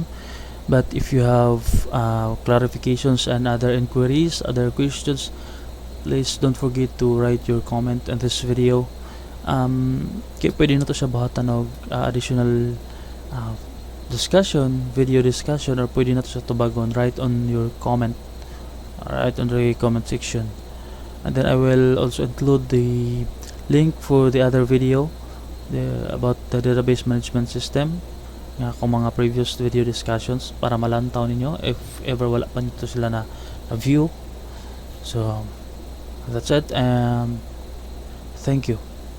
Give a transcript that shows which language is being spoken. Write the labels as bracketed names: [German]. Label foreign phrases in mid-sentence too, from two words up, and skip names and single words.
[English] But if you have clarifications and other inquiries, other questions, please don't forget to write your comment in this video. [Cebuano] Kaya pwede na to siya bahatan og [English] additional discussion, video discussion, [Cebuano] or pwede na to siya tubagon [English] right on your comment, right on the comment section. And then I will also include the link for the other video about the database management system [Cebuano] nga kung mga [English] previous video discussions, [Cebuano] para malantaw ninyo [English] if ever [Cebuano] wala pa nito sila na view. [English] So that's it, and thank you.